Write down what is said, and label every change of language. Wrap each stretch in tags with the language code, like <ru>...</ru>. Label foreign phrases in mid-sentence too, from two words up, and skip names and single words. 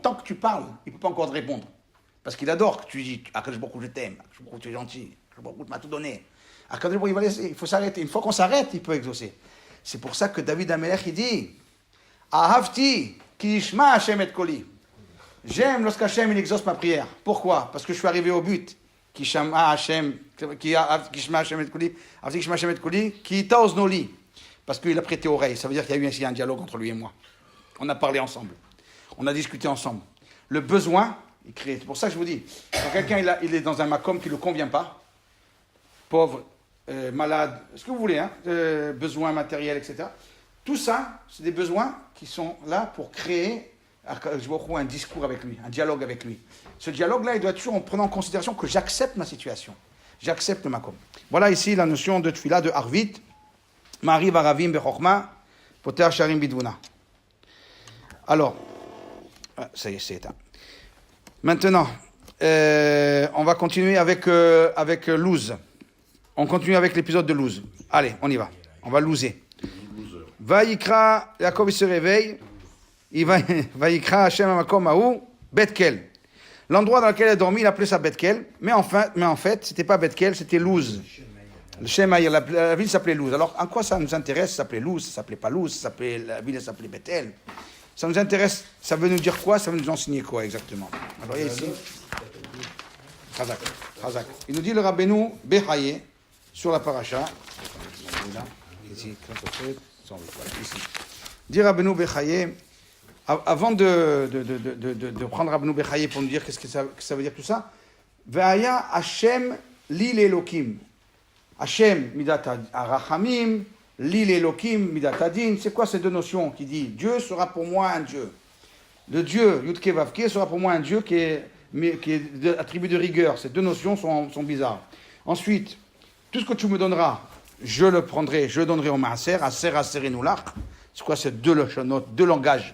<fr>Tant que tu parles, il ne peut pas encore te répondre. Parce qu'il adore que tu dis</fr> <he>הקדוש ברוך הוא,</he> <fr>je t'aime,</fr> <he>הקדוש ברוך הוא,</he> <fr>tu es gentil,</fr> <he>הקדוש ברוך הוא,</he> <fr>tu m'as tout donné.</fr> <he>הקדוש ברוך הוא,</he> <fr>il va laisser, il faut s'arrêter. Une fois qu'on s'arrête, il peut exaucer. C'est pour ça que David Amelech, il dit</fr> <he>אהבתי, כי ישמע השם את קולי.</he> <fr>J'aime lorsqu'Hachem, il exauce ma prière. Pourquoi? Parce que je suis arrivé au but.</fr> <he>כי שמע השם, כי ישמע השם את קולי, אהבתי כי ישמע השם את קולי, כי הטה אזנו לי.</he> <fr>Parce qu'il a prêté oreille. Ça veut dire qu'il y a eu ainsi un dialogue entre lui et moi. On a parlé ensemble. On a discuté ensemble. Le besoin, il crée. C'est pour ça que je vous dis, quand quelqu'un il est dans un makom qui ne le convient pas, pauvre, malade, ce que vous voulez, hein, besoins matériels, etc. Tout ça, c'est des besoins qui sont là pour créer un discours avec lui, un dialogue avec lui. Ce dialogue-là, il doit être toujours en prenant en considération que j'accepte ma situation. J'accepte le makom. Voilà ici la notion de tfila, de harvit.</fr> <he>מעריב ערבים בחכמה, פותח שערים בתבונה.</he> <fr>Alors, ça y est, c'est éteint. Maintenant, on va continuer avec Luz. On continue avec l'épisode de Luz. Allez, on y va. On va louser. Vayikra, Yaakov il se réveille.</fr> <he>ויקרא שם המקום ההוא, בית אל.</he> <fr>L'endroit dans lequel il a dormi, il appelait ça Betkel. Mais en fait, c'était pas Betkel, c'était Luz. Le Shemaïr, la ville s'appelait Luz. Alors, en quoi ça nous intéresse? Ça s'appelait Luz, ça s'appelait pas Luz, la ville s'appelait Bethel. Ça nous intéresse, ça veut nous dire quoi? Ça veut nous enseigner quoi exactement? Alors, ici, Chazak. Il nous dit le Rabbeinu Bechaye sur la paracha. Ici, ici. Dit Rabbeinu Bechaye, avant de prendre Rabbeinu Bechaye pour nous dire qu'est-ce que ça veut dire tout ça,</fr> <he>והיה השם לי אלהים. השם מדת הרחמים, לי אלהים מדת הדין.</he> <fr>C'est quoi ces deux notions qui dit Dieu sera pour moi un Dieu. Le Dieu</fr> <he>יוד קי ואו קי</he> <fr>sera pour moi un Dieu qui est attribué de rigueur. Ces deux notions sont bizarres. Ensuite, tout ce que tu me donneras, je le prendrai, je le donnerai au Maaser,</fr> <he>עשר אעשרנו לך.</he> <fr>C'est quoi ces deux langages?</fr>